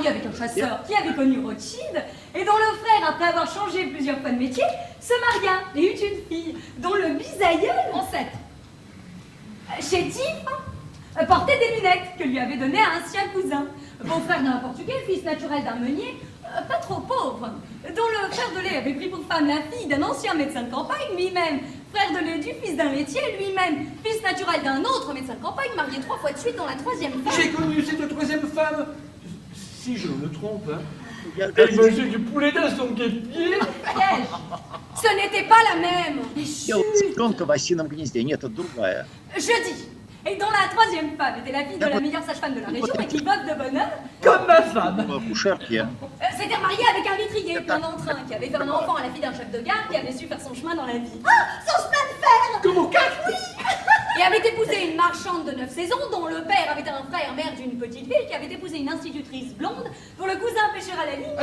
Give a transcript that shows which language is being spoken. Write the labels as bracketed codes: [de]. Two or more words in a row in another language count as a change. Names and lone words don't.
[fr] avec un chasseur qui avait connu Rothschild, et dont le frère, après avoir changé plusieurs fois de métier, se maria et eut une fille, dont le bisaïeul, ancêtre, chétif, portait des lunettes que lui avait données à un sien cousin, beau-frère d'un Portugais, fils naturel d'un meunier, pas trop pauvre, dont le frère de lait avait pris pour femme la fille d'un ancien médecin de campagne, lui-même, frère de lait du fils d'un laitier, lui-même, fils naturel d'un autre médecin de campagne, marié 3 fois de suite dans la 3e femme. J'ai connu cette troisième femme, si je me trompe, hein. [ru] Я [fr] Elle mangeait du poulet dans son guêpier. Piège. Ce n'était pas la même. [ru] ел цыпленка в осином гнезде. Нет, это другая. [fr] Je dis. Et dont la 3e femme était la fille de la meilleure sage-femme de la région et qui, veuve de bonheur, Comme ma femme. [ru] В акушерке. [fr] s'était mariée avec un vitrier plein d'entrain, qui avait fait un enfant à la fille d'un chef de gare, qui avait su faire son chemin dans la vie. Ah, son chemin de fer. Comme au casque. Et avait épousé une marchande de 9 saisons, dont le père avait un frère maire d'une petite ville, qui avait épousé une institutrice blonde, dont le cousin pêcheur à la ligne,